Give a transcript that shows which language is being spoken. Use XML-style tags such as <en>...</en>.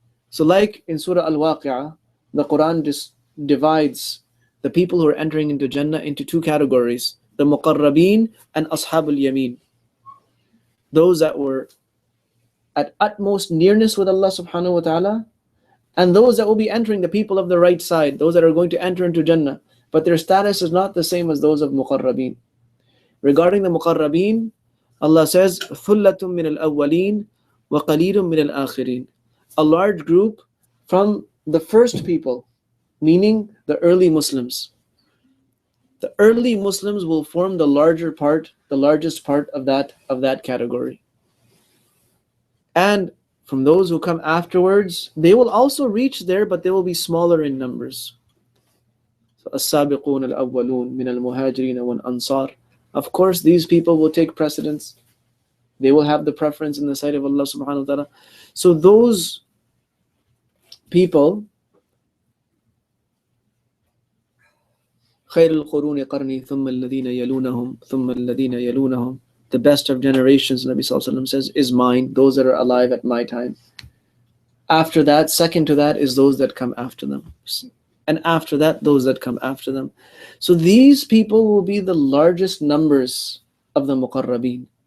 <en>So like in Surah Al-Waqi'ah, the Quran just divides the people who are entering into Jannah into two categories, the muqarrabeen and ashabul yameen. Those that were at utmost nearness with Allah subhanahu wa ta'ala, and those that will be entering, the people of the right side, those that are going to enter into Jannah, but their status is not the same as those of muqarrabeen. Regarding the muqarrabeen, Allah says,</en> <ar>ثُلَّةٌ مِّنَ الْأَوَّلِينَ وَقَلِيلٌ مِّنَ الْآخِرِينَ.</ar> <en>A large group from the first people, meaning the early Muslims. The early Muslims will form the largest part of that category. And from those who come afterwards, they will also reach there, but they will be smaller in numbers.</en> <ar>So, السابقون الأولون من المهاجرين والأنصار.</ar> <en>Of course, these people will take precedence. They will have the preference in the sight of Allah subhanahu wa ta'ala. So those people,</en> <ar>خير القرون قرني ثم الذين يلونهم ثم الذين يلونهم.</ar> <en>The best of generations, Nabi Sallallahu Alaihi Wasallam says, is mine, those that are alive at my time. After that, second to that is those that come after them. And after that, those that come after them. So these people will be the largest numbers of the muqarrabeen.</en>